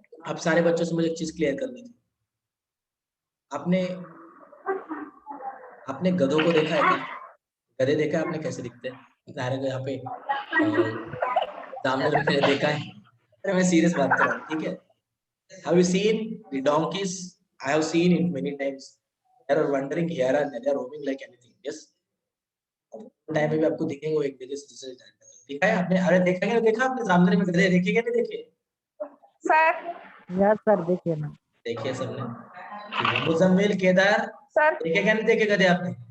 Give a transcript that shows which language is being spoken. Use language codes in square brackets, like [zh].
[hi] आप सारे बच्चों से मुझे एक चीज क्लियर करनी थी, आपने गधों को देखा है क्या, गधे देखा है आपने कैसे दिखते हैं, सारे को यहाँ पे सामने मैंने देखा है, अरे मैं सीरियस बात कर रहा हूँ, ठीक है। [en] Have you seen the donkeys? I have seen it many times. They are wandering here and there, they are roaming like anything. Yes. [hi] Time में भी आपको दिखेंगे वो एक जगह से दूसरे जगह पे। देखा है आपने, अरे देखा है, देखा आपने सामने में गधे देखे क्या नहीं देखे? [en] Sir. Yes, sir. [hi] देखिए ना। देखिए सबने। ठीक है, मुजम्मिल, केदार, [en] Sir. [hi] देखे क्या नहीं देखे गधे आपने?